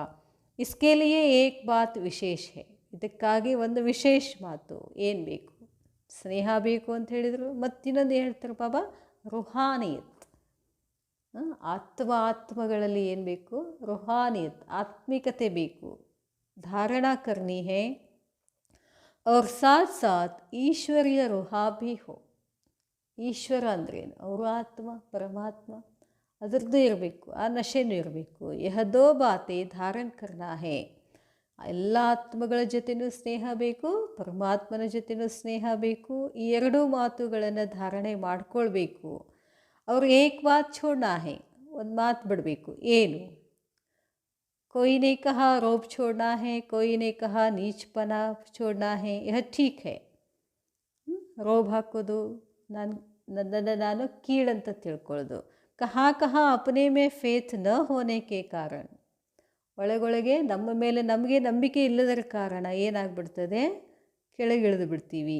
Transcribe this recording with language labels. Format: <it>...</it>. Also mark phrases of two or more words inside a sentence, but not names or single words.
<hi>इसके लिए एक बात विशेष है,</hi> <kn>ಇದಕ್ಕಾಗಿ ಒಂದು ವಿಶೇಷ ಮಾತು. ಏನು ಬೇಕು? ಸ್ನೇಹ ಬೇಕು ಅಂತ ಹೇಳಿದರು. ಮತ್ತಿನ್ನೊಂದು ಹೇಳ್ತಾರೆ ಬಾಬಾ, ರುಹಾನಿಯತ್. ಆತ್ಮಗಳಲ್ಲಿ ಏನು ಬೇಕು? ರುಹಾನಿಯತ್, ಆತ್ಮಿಕತೆ ಬೇಕು.</kn> <hi>धारणा करनी है और साथ साथ ईश्वरीय रुहा भी हो.</hi> <kn>ಈಶ್ವರ ಅಂದ್ರೇನು? ಅವರು ಆತ್ಮ, ಪರಮಾತ್ಮ, ಅದರದ್ದು ಇರಬೇಕು, ಆ ನಶೆನೂ ಇರಬೇಕು.</kn> <hi>यह दो बातें धारण करना है,</hi> <kn>ಎಲ್ಲ ಆತ್ಮಗಳ ಜೊತೆನೂ ಸ್ನೇಹ ಬೇಕು, ಪರಮಾತ್ಮನ ಜೊತೆನೂ ಸ್ನೇಹ ಬೇಕು. ಈ ಎರಡೂ ಮಾತುಗಳನ್ನು ಧಾರಣೆ ಮಾಡ್ಕೊಳ್ಬೇಕು. ಅವರು ಏಕ್ ಮಾತು</kn> <hi>छोड़ना है,</hi> <kn>ಒಂದು ಮಾತು ಬಿಡಬೇಕು. ಏನು?</kn> <hi>कोई ने कहा रोब छोड़ना है, कोई ने कहा नीचपना छोड़ना है, यह ठीक है.</hi> <kn>ರೋಬ್ ಹಾಕೋದು, ನನ್ನನ್ನು ನಾನು ಕೀಳಂತ ತಿಳ್ಕೊಳ್ಳೋದು.</kn> <hi>कहाँ कहाँ अपने में फेथ न होने के कारण,</hi> <kn>ಒಳಗೊಳಗೆ ನಮ್ಮ ಮೇಲೆ ನಮಗೆ ನಂಬಿಕೆ ಇಲ್ಲದರ ಕಾರಣ ಏನಾಗ್ಬಿಡ್ತದೆ? ಕೆಳಗಿಳಿದು ಬಿಡ್ತೀವಿ.</kn>